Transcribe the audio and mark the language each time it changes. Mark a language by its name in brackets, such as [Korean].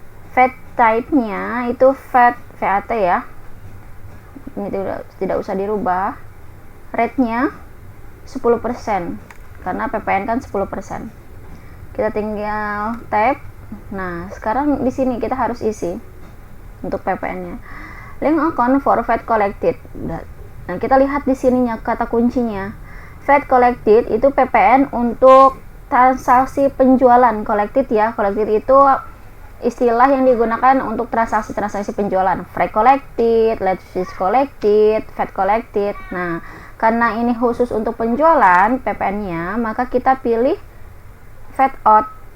[Indonesian] VAT type-nya itu VAT ya. Ini tidak usah dirubah. Rate-nya 10%, karena PPN kan 10%. Kita tinggal tab. Nah, sekarang di sini kita harus isi untuk PPN-nya. [English] Link account for VAT collected. [Indonesian] Nah, kita lihat di sininya kata kuncinya. VAT collected itu PPN untuk transaksi penjualan. Collected ya. Collected itu istilah yang digunakan untuk transaksi penjualan. [English] Freight collected, late fees collected, VAT collected. [Indonesian] Nah, karena ini khusus untuk penjualan PPN-nya, maka kita pilih VAT out.